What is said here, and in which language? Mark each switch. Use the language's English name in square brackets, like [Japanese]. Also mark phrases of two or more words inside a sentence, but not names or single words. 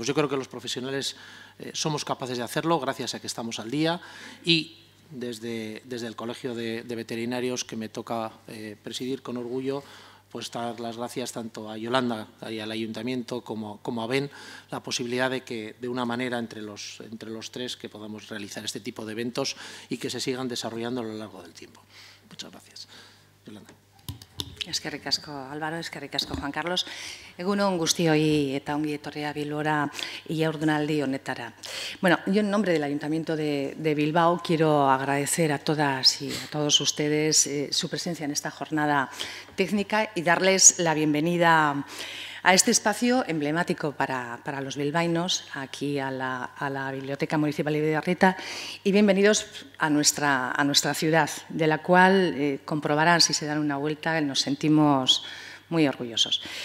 [Spanish] Yo creo que los profesionales somos capaces de hacerlo gracias a que estamos al día, y desde el Colegio de Veterinarios, que me toca presidir con orgullo, pues dar las gracias tanto a Yolanda y al Ayuntamiento como a Ben, la posibilidad de que, de una manera entre los tres, que podamos realizar este tipo de eventos y que se sigan desarrollando a lo largo del tiempo. Muchas gracias. Yolanda. [Basque] Eskerrik asko, Álvaro, eskerrik asko, Juan Carlos. Egunon guztioi eta ongi etorria Bilbora jardunaldi honetara. [Spanish] Bueno, yo en nombre del Ayuntamiento de Bilbao quiero agradecer a todas y a todos ustedes su presencia en esta jornada técnica y darles la bienvenida a este espacio emblemático para los bilbaínos, aquí a la Biblioteca Municipal de Biarritz, y bienvenidos a nuestra ciudad, de la cual comprobarán, si se dan una vuelta, nos sentimos muy orgullosos.